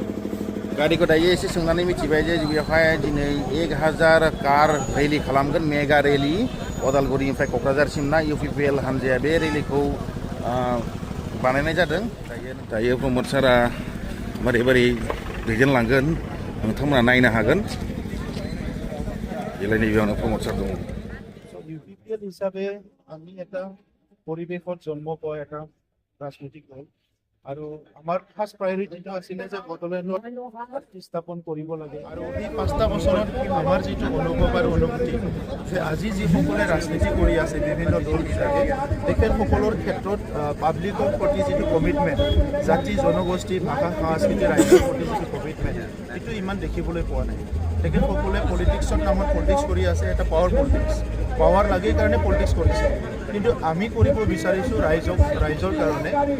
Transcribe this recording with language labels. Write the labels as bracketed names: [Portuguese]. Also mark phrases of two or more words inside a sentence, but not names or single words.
[Bodo] गारिखौ दायो एसे सोंनानै मिथिबाय जे बेवहाय दिनै 1000 [English] car rally [Bodo] खालामगोन [English] mega rally [Bodo] अदालगुरिनिफ्राय क'क्राझारसिम ना UPPL हान्जाया बे रेलिखौ बानायनाय जादों दायो प्रमद सारा मारै दैदेनलांगोन नोंथांमोना नायनो हागोन बेलाय नैबेयावनो प्रमद सार दङ [Assamese] UPPL হিসাবে আমি এটা পৰিৱেশত জন্ম পোৱা এটা ৰাজনৈতিক দল আৰু আমাৰ ফাৰ্ষ্ট প্ৰায়ৰিটিটো আছিলে যে বড়োলেণ্ডত স্থাপন কৰিব লাগে আৰু এই 5টা বছৰত আমাৰ যিটো অনুভৱ আৰু অনুভূতি যে আজি যিসকলে ৰাজনীতি কৰি আছে বিভিন্ন দলবিলাকে তেখেতসকলৰ ক্ষেত্ৰত পাব্লিকৰ প্ৰতি যিটো কমিটমেণ্ট জাতি জনগোষ্ঠী ভাষা সংস্কৃতি ৰাজ্যৰ প্ৰতি যিটো কমিটমেণ্ট এইটো ইমান দেখিবলৈ পোৱা নাই তেখেতসকলে পলিটিক্সৰ নামত পলিটিক্স কৰি আছে এটা [English] power politics [Assamese] পাৱাৰ লাগে কাৰণে পলিটিক্স কৰিছে কিন্তু আমি কৰিব বিচাৰিছোঁ ৰাইজৰ কাৰণে